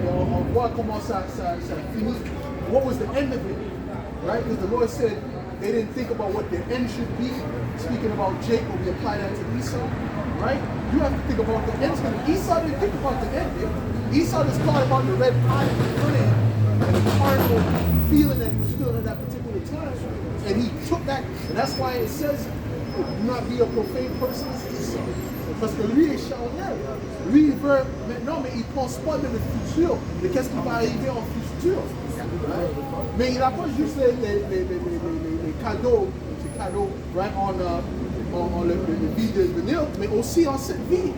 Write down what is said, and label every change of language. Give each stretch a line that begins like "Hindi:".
French: On voit comment ça finit.
English: What was the end of it? Right? Because the Lord said they didn't think about what the end should be. Speaking about Jacob, we apply that to Esau. Right? You have to think about the end. Esau didn't think about the end. Esau just thought about the red pie in front of him and the carnal feeling that he was feeling at that particular time. And he took that, and that's why it says, do not be a profane person as Esau.
French: Parce que lui est charnel. Lui, il veut maintenant, mais il ne pense pas de le futur, de qu'est-ce qui va arriver en futur. Right? Mais il n'a pas juste les cadeaux, right, en le vie de venir, mais aussi en cette vie.